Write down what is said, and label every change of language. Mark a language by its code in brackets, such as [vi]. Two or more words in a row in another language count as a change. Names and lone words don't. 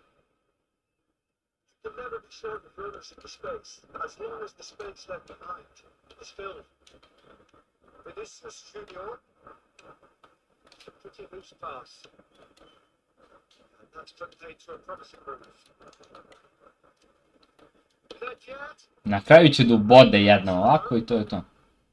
[en] Can never be short of runners in the space, as long as the space left behind is filled. Vinicius Junior, a pretty loose pass, and that's contained to a promising move. [sr] Na kraju će da ubode jedno ovako i to je to.